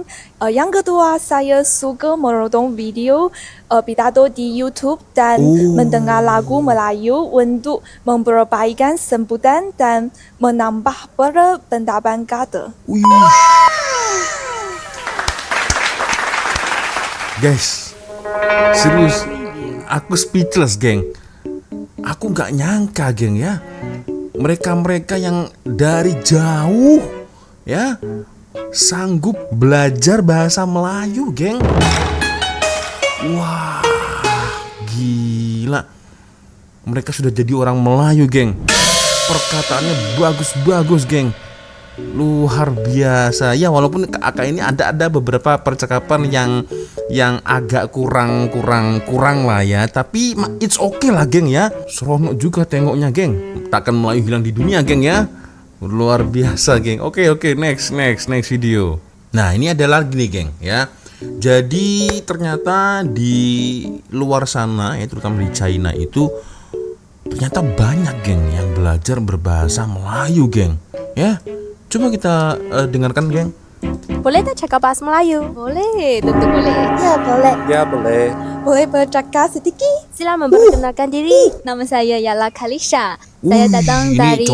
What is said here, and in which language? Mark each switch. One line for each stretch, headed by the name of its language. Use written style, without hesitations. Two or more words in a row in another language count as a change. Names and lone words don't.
Malay: Yang kedua, saya suka menonton video pidato di YouTube dan mendengar lagu Melayu untuk memperbaikan sebutan dan menambah perbendapan kata.
Indonesian: Guys, serius, aku speechless geng. Aku nggak nyangka geng ya, mereka-mereka yang dari jauh ya sanggup belajar bahasa Melayu, geng. Wah, gila. Mereka sudah jadi orang Melayu, geng. Perkataannya bagus-bagus, geng. Luar biasa. Ya, walaupun kakak ini ada beberapa percakapan yang agak kurang lah ya, tapi
English: it's okay
Indonesian: lah, geng ya.
Malay: Seronok juga tengoknya, geng. Takkan Melayu hilang di dunia, geng ya.
Indonesian: Luar biasa, geng. Oke,
English: next video.
Indonesian: Nah, ini ada lagi nih, geng ya. Jadi ternyata di luar sana ya, terutama di China itu ternyata banyak, geng, yang belajar berbahasa Melayu, geng. Ya, coba kita dengarkan, geng.
Malay: Boleh tak cakap bahasa Melayu? Boleh, tentu boleh. Ya, boleh. Ya boleh. Boleh bercakap sedikit? Sila memperkenalkan diri. Nama saya ialah Kalisha. Saya datang ini dari